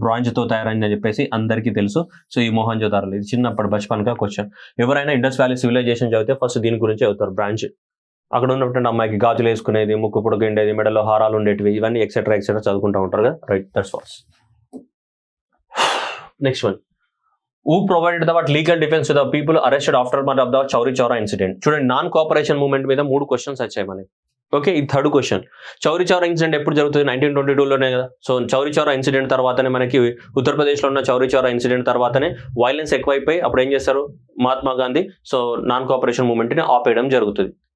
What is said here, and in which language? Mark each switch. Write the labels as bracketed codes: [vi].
[te] బ్రాంజ్తో తయారైంది అని చెప్పేసి అందరికీ తెలుసు. సో ఈ మోహన్జోదారోలో ఇది చిన్నప్పుడు బచ్పన్గా క్వశ్చన్. ఎవరైనా ఇండస్ వ్యాలీ సివిలైజేషన్ చదివితే ఫస్ట్ దీని గురించి చదువుతారు. బ్రాంచ్, అక్కడ ఉన్నటువంటి అమ్మాయికి గాజులు వేసుకునేది, ముక్కు పొడుగుండేది, మెడలో హారాలు ఉండేటివి, ఇవన్నీ ఎక్సెట్రా ఎక్సెట్రా చదువుకుంటూ ఉంటారు కదా. [en] Right, that's false. Next one. Who provided the legal defense to the people arrested aftermath of the Chauri Chaura incident? [te] చూడండి, నాన్ కోఆపరేషన్ మూవ్మెంట్ మీద 3 క్వశ్చన్స్ వచ్చాయి మనకి. ఓకే, ఇది third question. Chauri Chaura incident ఎప్పుడు జరుగుతుంది? 1922లోనే కదా. సో చౌరీ చౌరా ఇన్సిడెంట్ తర్వాతనే మనకి ఉత్తరప్రదేశ్లో ఉన్న చౌరీ చౌరా ఇన్సిడెంట్ తర్వాతనే వైలెన్స్ ఎక్కువైపోయి అప్పుడు ఏం చేస్తారు? Mahatma Gandhi so non cooperation మూవ్మెంట్ని ఆపేయడం జరుగుతుంది.